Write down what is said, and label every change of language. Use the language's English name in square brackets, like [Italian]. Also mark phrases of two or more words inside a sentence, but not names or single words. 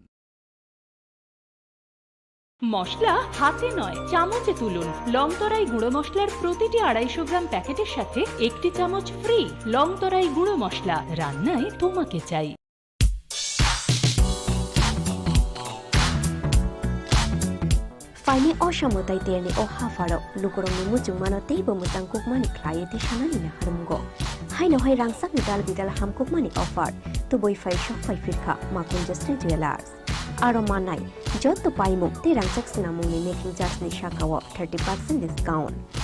[Bangla] মশলা হাতে নয় চামচে তুলুন। লংতরাই গুঁড়ো মশলার প্রতিটি 250 গ্রাম প্যাকেটের সাথে 1টি চামচ ফ্রি। লংতরাই গুঁড়ো মশলা, রান্নায় তোমাকে চাই। [Kok Borok] Faini osamutai terni o hafaro lukurongni muchung mano teibo mutang kukmani khlaye te shanani na harumgo haino hai rangsak nidal bidal hamkukmani offer to boy fai shop fai firkha makun Chini Jewelers aro manai jotto paimu te rangsak sinamungni [English] making charge [Kok Borok] ni shakawo 30% discount